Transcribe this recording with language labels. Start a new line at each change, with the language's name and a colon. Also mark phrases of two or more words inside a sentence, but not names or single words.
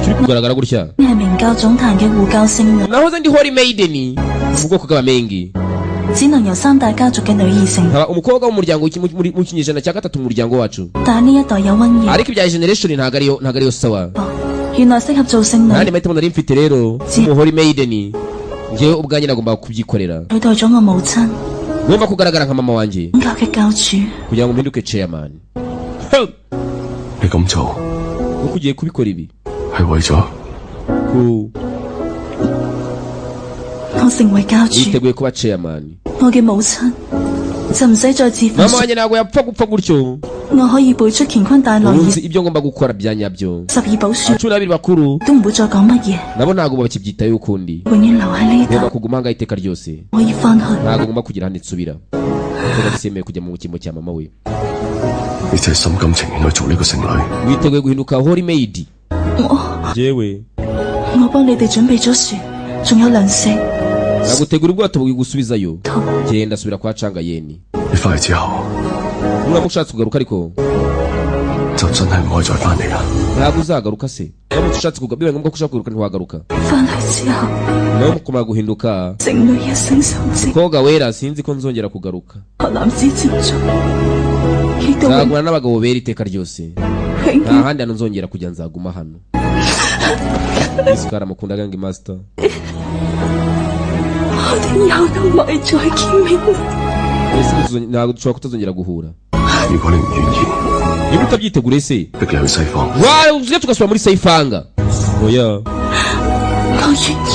Kinyarwanda: turi kugaragara gutya
Cantonese: 你係明教總壇嘅護教聖女，
Kinyarwanda: nahoze ndi
English: Holy Maiden
Kinyarwanda: mu bwoko bw'abamengi
Cantonese: 只能由三大家族嘅女兒成，
Kinyarwanda: nkaba umukobwa w'umuryango mu kinyejana cya gatatu mu muryango wacu
Cantonese: 但係呢一代有瘟疫，
Kinyarwanda: ariko ibya generation ntago ariyo sawa
Cantonese: 原來適合做聖
Kinyarwanda: nandi
Cantonese: 女，
Kinyarwanda: mahitamo nari mfite rero mu
English: Holy Maiden
Kinyarwanda: njyewe ubwanjye nagomba kubyikorera
Cantonese: 取代咗我母親
Kinyarwanda: ngomba kugaragara nka mama wanjye
Cantonese: 本教嘅教主，
Kinyarwanda: kugira ngo mpinduke chairman
Cantonese: 你咁做
Kinyarwanda: uko ugiye kubikora ibi
Cantonese: 係為咗
Kinyarwanda: ku
Cantonese: 我成為教主，
Kinyarwanda: yiteguye kuba chairman
Cantonese: 我嘅母親就唔使再自焚
Kinyarwanda: mama wanjye ntabwo yapfa gupfa gutyo
Cantonese: 我可以背出乾坤大挪
Kinyarwanda: ubu
Cantonese: 移
Kinyarwanda: nzi ibyo ngomba gukora bya nyabyo
Cantonese: 12 寶書，
Kinyarwanda: cumi n'abiri bakuru
Cantonese: 都唔會再講乜嘢，
Kinyarwanda: nabo ntabwo bakibyitayeho ukundi
Cantonese: 永遠留喺呢
Kinyarwanda: ngomba
Cantonese: 度，
Kinyarwanda: kuguma ahangaha iteka ryose
Cantonese: 可以翻去。
Kinyarwanda: ntabwo ngomba kugira ahandi nsubira kuko gisemeye kujya mu cyimbo cya mama we
Cantonese: 你真係心甘情願去做呢個聖女。
Kinyarwanda: witeguye guhinduka
English: Holy Maid
Kinyarwanda: jewe
Cantonese: 我幫你哋準備咗船，仲有糧食。
Kinyarwanda: nagutegura ubwato bwigusubizayo genda subira kwa canga yeni
Cantonese: 你翻去之後，
Kinyarwanda: nuramuka ushatse kugaruka ariko
Cantonese: 就真係唔可以再翻嚟啦。
Kinyarwanda: ntabwo uzagaruka se uramutse ushatse kugaruka bibaye ngombwa ko ushaka kugaruka ntiwagaruka
Cantonese: 翻去之後，
Kinyarwanda: nawe kumara guhinduka
Cantonese: 聖女一生受職，
Kinyarwanda: koga wera sinzi ko nzongera kugaruka
Cantonese: 學男子接觸，亦都永
Kinyarwanda: nzagumana n'abagabo bera iteka ryose
Cantonese: 永
Kinyarwanda: nta handi hantu nzongera kujya nzaguma hano yesu karamukundaga ngo master
Cantonese: 我哋以後都唔可以再見面。
Kinyarwanda: ntabwo dushobora kutazongera guhura
Cantonese: 如果你唔願意，
Kinyarwanda: niba utabyitegure se
Cantonese: 逼你去西方，
Kinyarwanda: tujya tugasubira muri sayifanga oya
Cantonese: 我願